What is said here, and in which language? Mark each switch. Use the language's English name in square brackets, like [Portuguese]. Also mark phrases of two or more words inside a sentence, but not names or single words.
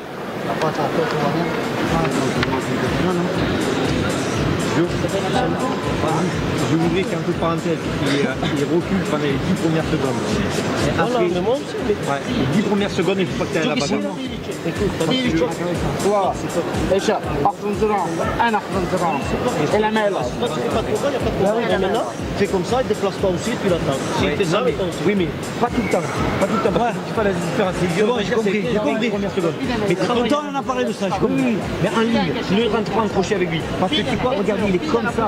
[French] Je voudrais faire un peu de parenthèse, il recule pendant les 10 premières secondes. Et après, les 10 premières secondes, il ne faut pas que tu ailles à la bagarre. Voilà. Eşat, aklınızı en aklınızı et la mêle. Maintenant, fais comme ça, déplace-toi aussi et puis l'attends. Si t'es ça, Oui, mais pas tout le temps. Pas tout le temps. Parce que tu fais la différence. C'est bon, j'ai compris. Les premières secondes. Mais longtemps, on en a parlé de ça, j'ai compris. Mais en ligne, ne rentre pas accroché avec lui. Parce que tu vois, regarde, il est comme ça.